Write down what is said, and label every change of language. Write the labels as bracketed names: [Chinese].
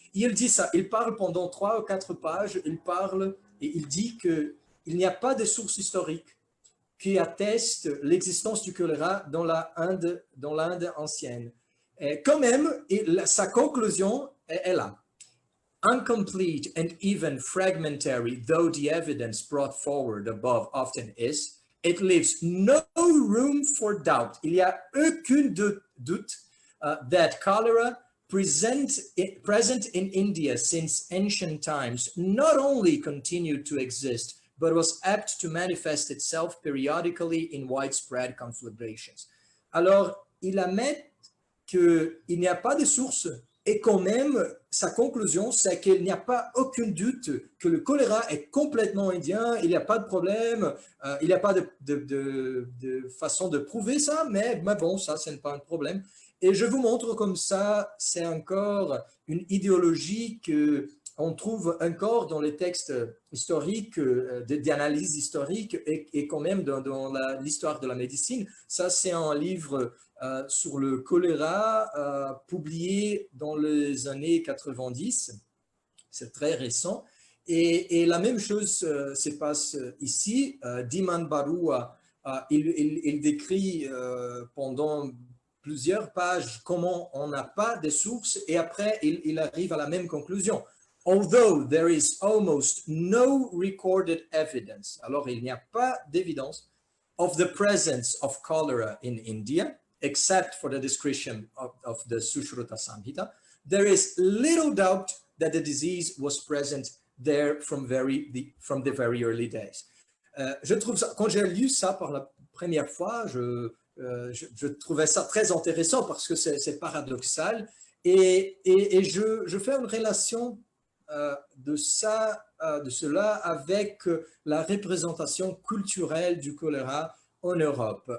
[French] Il dit ça, il parle pendant 3 ou 4 pages, il parle et il dit qu'il n'y a pas de source historique qui atteste l'existence du choléra dans l'Inde ancienne. Et quand même, sa conclusion est là. [English] Incomplete and even fragmentary, though the evidence brought forward above often is, it leaves no room for doubt. [French] Il n'y a aucun doute [English] that cholera present in India since ancient times not only continued to exist, but was apt to manifest itself periodically in widespread conflagrations. [French] Alors, il admet qu'il n'y a pas de source et quand même, sa conclusion, c'est qu'il n'y a pas aucun doute que le choléra est complètement indien, il n'y a pas de problème, il n'y a pas de façon de prouver ça, mais bon, ça, ce n'est pas un problème. Et je vous montre comme ça, c'est encore une idéologie qu'on trouve encore dans les textes historiques, d'analyse historique et quand même dans l'histoire de la médecine. Ça, c'est un livre sur le choléra publié dans les années 90. C'est très récent. Et la même chose se passe ici. Dhiman Barua, il décrit pendant plusieurs pages comment on n'a pas de sources et après il arrive à la même conclusion. [English] Although there is almost no recorded evidence, [French] alors il n'y a pas d'évidence [English] of the presence of cholera in India, except for the description of the Sushruta Samhita, there is little doubt that the disease was present there from the very early days. [French] Je trouve ça, quand j'ai lu ça pour la première fois, je trouvais ça très intéressant parce que c'est paradoxal et je fais une relation de cela avec la représentation culturelle du choléra en Europe.